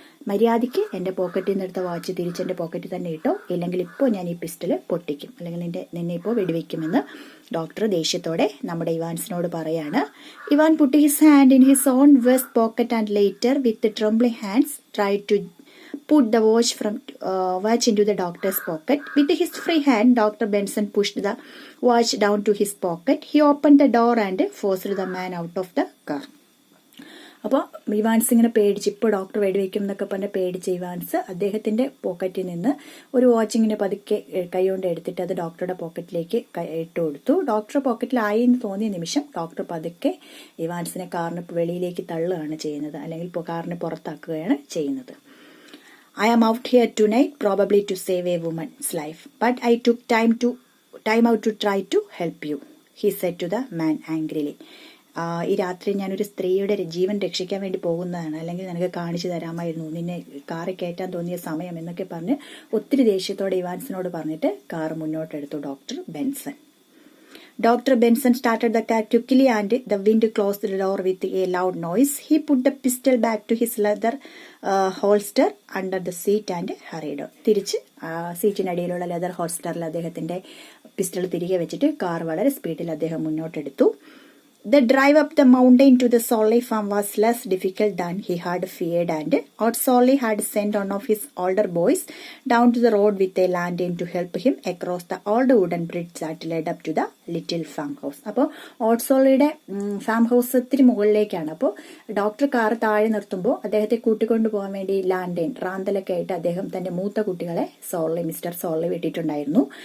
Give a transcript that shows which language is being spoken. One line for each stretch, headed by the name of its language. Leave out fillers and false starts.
Malayalam: മര്യാദയ്ക്ക് എന്റെ പോക്കറ്റിൽ നിന്നെടുത്ത വാച്ച് തിരിച്ചെന്റെ പോക്കറ്റിൽ തന്നെ ഇട്ടോ, ഇല്ലെങ്കിൽ ഇപ്പോൾ ഞാൻ ഈ പിസ്റ്റല് പൊട്ടിക്കും, അല്ലെങ്കിൽ നിന്നെ ഇപ്പോൾ വെടിവെക്കുമെന്ന് ഡോക്ടർ ദേഷ്യത്തോടെ നമ്മുടെ ഇവാൻസിനോട് പറയാണ്.
English: Ivan put his hand in his own vest pocket and later with trembling hands tried to put the watch into the doctor's pocket. With his free hand, Dr. Benson pushed the watch down to his pocket. He opened the door and forced the man out of the car.
Malayalam: അപ്പോൾ Evans ഇങ്ങനെ പേടിച്ച്, ഇപ്പോൾ doctor വെടിവെക്കും എന്നൊക്കെ പറഞ്ഞ് പേടിച്ച് Evans അദ്ദേഹത്തിന്റെ പോക്കറ്റിൽ നിന്ന് ഒരു വാച്ച് ഇങ്ങനെ പതുക്കെ കൈകൊണ്ട് എടുത്തിട്ട് അത് ഡോക്ടറുടെ പോക്കറ്റിലേക്ക് ഇട്ട് കൊടുത്തു. ഡോക്ടറുടെ പോക്കറ്റിലായി എന്ന് തോന്നിയ നിമിഷം ഡോക്ടർ പതുക്കെ ഇവാൻസിനെ കാറിന് വെളിയിലേക്ക് തള്ളുകയാണ് ചെയ്യുന്നത്, അല്ലെങ്കിൽ കാറിന് പുറത്താക്കുകയാണ് ചെയ്യുന്നത്.
English: I am out here tonight probably to save a woman's life, but I took time out to try to help you, he said to the man angrily.
Malayalam: ഈ രാത്രി ഞാനൊരു സ്ത്രീയുടെ ജീവൻ രക്ഷിക്കാൻ വേണ്ടി പോകുന്നതാണ്, അല്ലെങ്കിൽ നിനക്ക് കാണിച്ചു തരാമായിരുന്നു, നിന്നെ കാറിൽ കയറ്റാൻ തോന്നിയ സമയം എന്നൊക്കെ പറഞ്ഞ് ഒത്തിരി ദേഷ്യത്തോടെ ഇവാൻസിനോട് പറഞ്ഞിട്ട് car മുന്നോട്ടെടുത്തു doctor Benson.
English: Dr. Benson started the car quickly and the wind closed the door with a loud noise. He put the pistol back to his leather holster under the seat and hurried on.
Malayalam: തിരിച്ച് സീറ്റിനടിയിലുള്ള leather ഹോൾസ്റ്ററിൽ അദ്ദേഹത്തിന്റെ pistol തിരികെ വെച്ചിട്ട് car വളരെ സ്പീഡിൽ അദ്ദേഹം മുന്നോട്ടെടുത്തു.
English: The drive up the mountain to the Sorely farm was less difficult than he had feared, and Ott Sorely had sent one of his older boys down to the road with a lantern to help him across the old wooden bridge that led up to the little farm house.
Malayalam: അപ്പോൾ ഓട്ട് സോളിയുടെ farm house ഇത്തിരി മുകളിലേക്കാണ്. അപ്പോൾ doctor car താഴെ നിർത്തുമ്പോൾ അദ്ദേഹത്തെ കൂട്ടിക്കൊണ്ടു പോകാൻ വേണ്ടി ലാൻഡൈൻ റാന്തലൊക്കെ ആയിട്ട് അദ്ദേഹം തന്റെ മൂത്ത കുട്ടികളെ മിസ്റ്റർ സോർലി വിട്ടിട്ടുണ്ടായിരുന്നു.